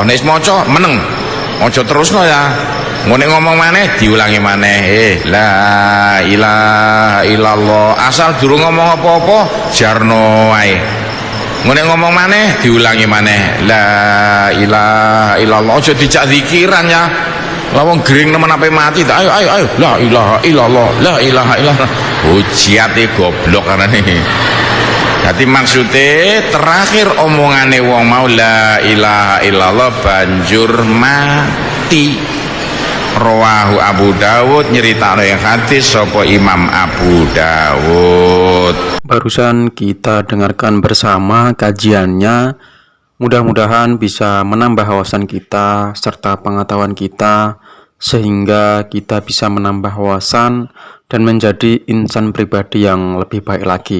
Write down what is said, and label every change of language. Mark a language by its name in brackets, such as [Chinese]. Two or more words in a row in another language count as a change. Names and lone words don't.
[Javanese] Nek maca meneng, aja terusno ya. Ngene ngomong maneh diulangi maneh. [Arabic] لا إله إلا الله. [Javanese] Asal durung ngomong apa-apa jarno wae. Ngene ngomong maneh diulangi maneh [Arabic] لا إله إلا الله. [Javanese] Aja dijak zikiran ya. Lah wong gering nemen ape mati ayo [Arabic] لا إله إلا الله لا إله إلا الله. [Javanese] Hujate goblok karane. Dadi maksude terakhir omongane wong mau [Arabic] لا إله إلا الله [Javanese] banjur mati. Rawahu Abu Dawud, nyeritakno yang hadis sapa Imam Abu Dawud. [Indonesian] Barusan kita dengarkan bersama kajiannya. Mudah-mudahan bisa menambah wawasan kita serta pengetahuan kita, sehingga kita bisa menambah wawasan dan menjadi insan pribadi yang lebih baik lagi.